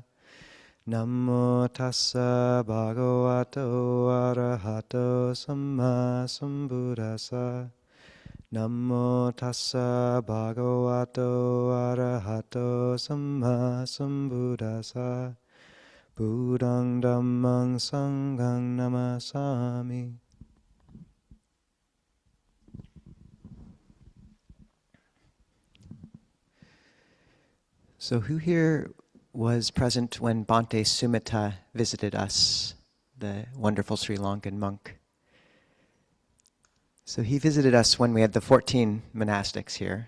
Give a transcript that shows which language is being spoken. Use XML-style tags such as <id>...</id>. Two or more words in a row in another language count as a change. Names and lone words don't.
<pi>Namo tassa bhagavato arahato samma sambuddhassa. Namo tassa bhagavato arahato samma sambuddhassa. Buddhang Dhammang Sanghang Namasami.</pi> <en>So who here was present when Bhante Sumita visited us, the wonderful Sri Lankan monk? So he visited us when we had the 14 monastics here.</en>